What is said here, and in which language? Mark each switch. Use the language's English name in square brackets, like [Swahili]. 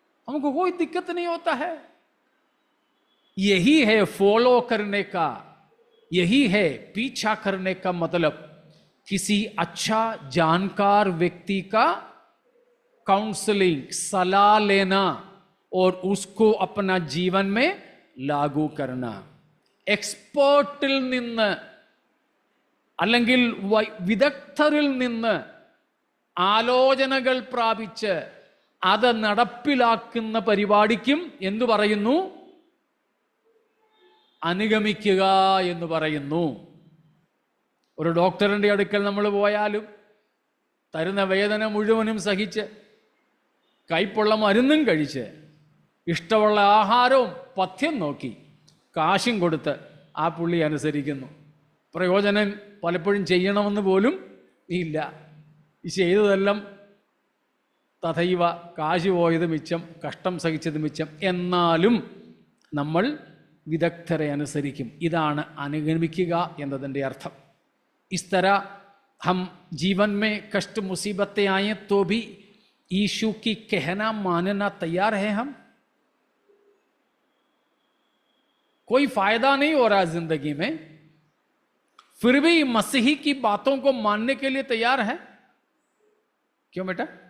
[Hindi] हमको कोई दिक्कत नहीं होता है। यही है फॉलो करने का, यही है पीछा करने का मतलब। किसी अच्छा जानकार व्यक्ति का काउंसलिंग, सलाह लेना और उसको अपना जीवन में लागू करना। [Malayalam] എക്സ്പേർട്ടിൽ നിന്ന് അല്ലെങ്കിൽ വിദഗ്ധരിൽ നിന്ന് ആലോചനകൾ പ്രാപിച്ച് അത് നടപ്പിലാക്കുന്ന പരിപാടിക്കും എന്തു പറയുന്നു? അനുഗമിക്കുക എന്ന് പറയുന്നു. ഒരു ഡോക്ടറിന്റെ അടുക്കൽ നമ്മൾ പോയാലും തരുന്ന വേദന മുഴുവനും സഹിച്ച് കയ്പുള്ള മരുന്നും കഴിച്ച് ഇഷ്ടമുള്ള ആഹാരവും പഥ്യം നോക്കി കാശും കൊടുത്ത് ആ പുള്ളി അനുസരിക്കുന്നു. പ്രയോജനം പലപ്പോഴും ചെയ്യണമെന്ന് പോലും ഇല്ല. ഈ ചെയ്തതെല്ലാം തഥൈവ, കാശ് പോയത് മിച്ചം, കഷ്ടം സഹിച്ചത് മിച്ചം. എന്നാലും നമ്മൾ വിദഗ്ധരെ അനുസരിക്കും. ഇതാണ് അനുഗമിക്കുക എന്നതിൻ്റെ അർത്ഥം. [Hindi] इस तरह हम जीवन में कष्ट मुसीबतें आए तो भी यीशु की कहना मानना तैयार है हम. कोई फायदा नहीं हो रहा जिंदगी में, फिर भी मसीही की बातों को मानने के लिए तैयार है. क्यों बेटा?